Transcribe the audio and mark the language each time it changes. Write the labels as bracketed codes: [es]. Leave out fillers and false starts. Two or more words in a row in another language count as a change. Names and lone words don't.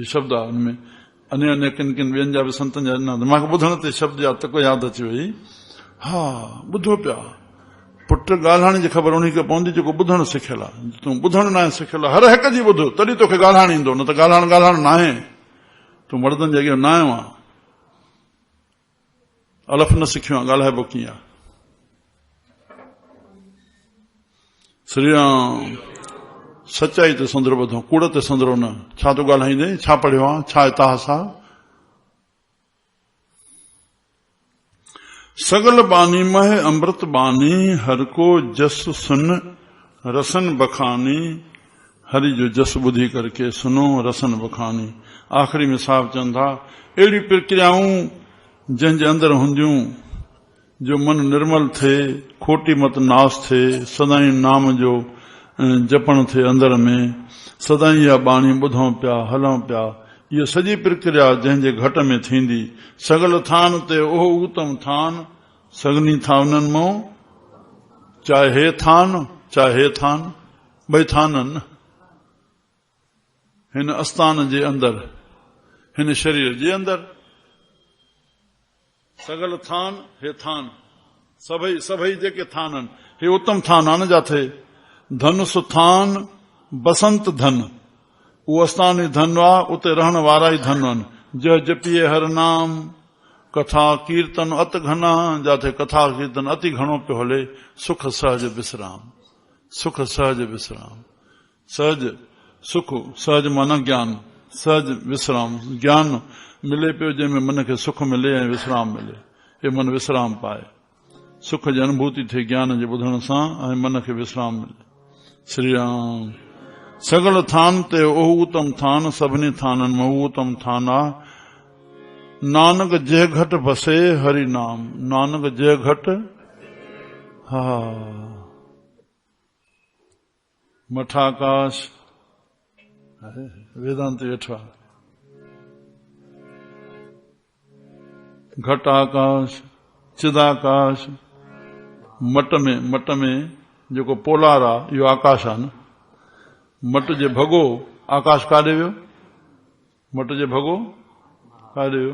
[sd] शब्द आहे हुनमें अन्य किन ॿियनि जा बि संतनि जा मूंखे ॿुधण ते शब्द जा तक यादि अची वई हा ॿुधो पिया पुट ॻाल्हाइण जी ख़बर उन खे पवंदी जेको ॿुधण सिखियल आहे तूं ॿुधण न आहे सिखियल हर हिक जी ॿुधो तॾहिं तोखे ॻाल्हाइण ईंदो न त ॻाल्हाइण न आहे तूं मर्दनि जे अॻियां न आयो आहे अलफ न सिखियो आहे, ॻाल्हाइबो कीअं आहे। श्री राम सचाई ते संदरो ॿधो, कूड़ ते संदरो न। छा तो ॻाल्हाईंदे, छा पढ़ियो आहे, छा इतिहास आहे। [pa] सगल बानी मह अमृत बानी, हर को जस सुन रसन बखानी। [sd] हरि जो जस ॿुधी करके [pa] सुनो रसन बखानी। [sd] आख़िरी में साहब चवनि था, अहिड़ी प्रक्रियाऊं जंहिंजे अंदर हूंदियूं जो मन निर्मल थिए, खोटी मत नाश थिए, सदाई नाम जो जपण थिए अंदर में, सदाई इहा बाणी ॿुधूं पिया, हलूं पिया। इहा सॼी प्रक्रिया जंहिंजे घट में थींदी, [pa] सगल थान ते ओह उत्तम थान। [sd] सगनी थाननि मां चाहे हे थान चाहे हे थान, ॿई थाननि हिन आस्थान जे अंदर, हिन शरीर जे अंदर। सगल थान हे थान, सभई जेके थाननि, हे उत्तम थान आन जाथे। धन सुथान बसंत धन, उहो आस्थानी धन आहे, उते रहण वारा ई धन आहिनि। [pa] जय जपिए हर नाम, कथा कीर्तन अत घना, [sd] जाथे कथा कीर्तन अति घणो पियो हले। [pa] सुख सहज विश्राम, सुख सहज विश्राम। [sd] सहज सुख, सहज माना ज्ञान, सहज विश्राम। ज्ञान मिले पियो जंहिंमें मन खे सुख मिले ऐं विश्राम मिले, हे मन विश्राम पाए। सुख जी अनुभूति थिए ज्ञान जे ॿुधण सां, ऐं मन खे विश्राम मिले। [pa] श्री राम सगल थान ते ओह उत्तम थान, [sd] सभिनी थाननि में उहो उत्तम थान आहे। [pa] नानक जय घट बसे हरि नाम, नानक जय घट। [sd] हा मठाकाश वेदांत वेठा, घट आकाश चिदाकाश। मट में जेको पोलार आहे इहो आकाश आहे न। मट जे भॻो आकाश काॾे वियो, मट जे भॻो काॾे वियो।